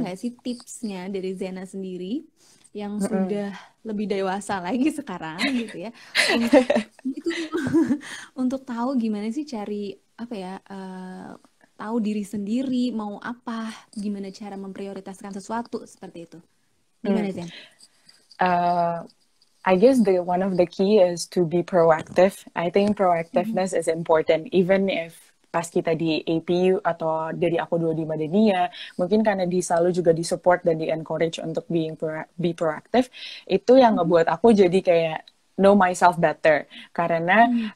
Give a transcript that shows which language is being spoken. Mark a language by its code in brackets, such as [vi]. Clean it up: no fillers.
[id] nggak sih tipsnya dari Zena sendiri yang mm-mm. sudah lebih dewasa lagi sekarang gitu ya untuk itu untuk tahu gimana sih cari apa ya tahu diri sendiri mau apa, gimana cara memprioritaskan sesuatu seperti itu. Mm. Gimana Zen? [en] Uh, I guess the one of the key is to be proactive. I think Mhm. proactiveness is important, even if [id] pas kita di APU atau dari aku dulu di Madania, mungkin karena selalu juga di support dan di encourage untuk [en] be proactive, [id] itu yang Mhm. ngebuat aku jadi kayak [en] know myself better. [id] Karena Mhm.